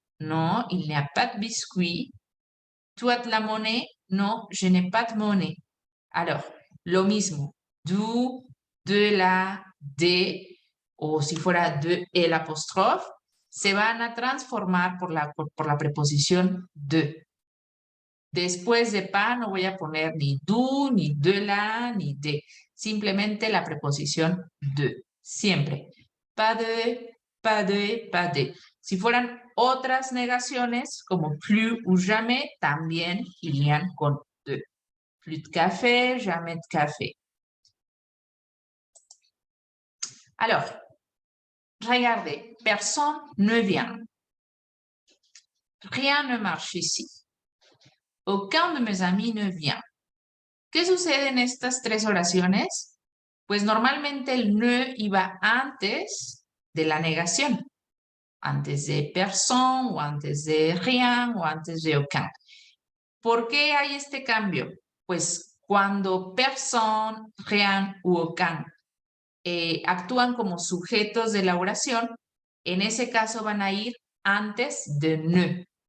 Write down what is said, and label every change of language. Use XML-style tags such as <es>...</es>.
<fr>Non, il n'y a pas de biscuits. ¿Tu as de la monnaie? Non, je n'ai pas de monnaie. Alors,</fr> <es>lo mismo. Du, de la, de, o si fuera de el apóstrofe, se van a transformar por la preposición de. Después de pa no voy a poner ni du, ni de la, ni de. Simplemente la preposición de. Siempre. Pas de, pas de, pas de. Si fueran otras negaciones, como</es> <fr>plus ou jamais,</fr> <es>también irían con de.</es> <fr>Plus de café, jamais de café. Alors, regardez, personne ne vient. Rien ne marche ici. Aucun de mes amis ne vient.</fr> <es>¿Qué sucede en estas tres oraciones? Pues normalmente el ne iba antes de la negación, antes de personne o antes de rien o antes de aucun. ¿Por qué hay este cambio? Pues cuando personne, rien u aucun actúan como sujetos de la oración, en ese caso van a ir antes de ne.</es>